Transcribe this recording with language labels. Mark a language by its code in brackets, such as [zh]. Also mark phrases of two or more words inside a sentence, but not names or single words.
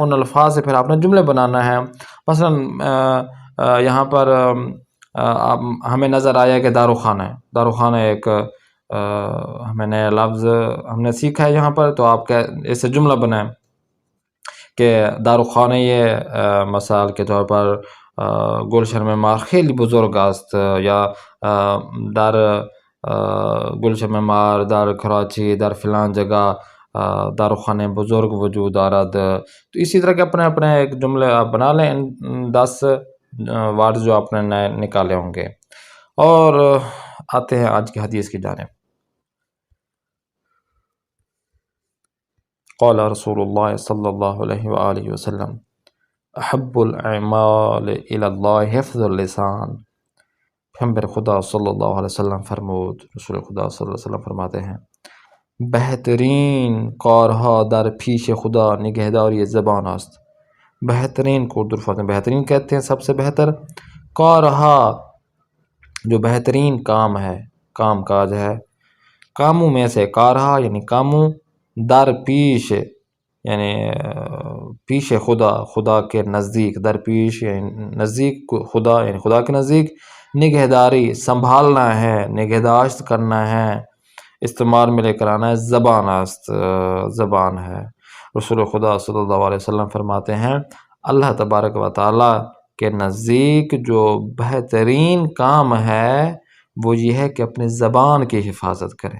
[ur] ان الفاظ سے پھر آپ نے جملے بنانا ہے. مثلا یہاں پر ہمیں نظر آیا کہ داروخانہ ہے، داروخانہ ایک ہمیں نیا لفظ ہم نے سیکھا ہے یہاں پر. تو آپ اس سے جملہ بنائیں کہ داروخانه مثال کے طور پر گلشن معمار [fa] خیلی بزرگ است، یا در گلشن معمار در کراچی در [ur] فلان جگہ [fa] داروخانه بزرگ وجود دارد. [ur] تو اسی طرح کے اپنے اپنے ایک جملے آپ بنا لیں، 10 ورڈ جو آپ نے نئے نکالے ہوں گے. اور آتے ہیں آج کی حدیث کی جانب. [ar] قال رسول اللہ صلی اللہ علیہ وآلہ وسلم احب الاعمال الی اللہ حفظ اللسان. [fa] پیغمبر خدا صلی اللہ علیہ وسلم فرمود، [ur] رسول خدا صلی اللہ علیہ وسلم فرماتے ہیں [fa] بہترین کارها در پیش خدا نگہداری زبان است. [ur] بہترین کو اردو میں بہترین کہتے ہیں، سب سے بہتر. کارها جو بہترین کام ہے، کام کاج ہے، کاموں میں سے کارها یعنی کاموں، [fa] در پیش [ur] یعنی [fa] پیش خدا، [ur] خدا کے نزدیک، [fa] در پیش [ur] یعنی [fa] نزدیک خدا [ur] یعنی خدا کے نزدیک. نگہداری سنبھالنا ہے، نگہداشت کرنا ہے، استعمال میں لے کر آنا ہے، [fa] زبان است، [ur] زبان ہے. رسول خدا صلی اللہ علیہ وسلم فرماتے ہیں اللہ تبارک و تعالیٰ کے نزدیک جو بہترین کام ہے وہ یہ ہے کہ اپنی زبان کی حفاظت کریں.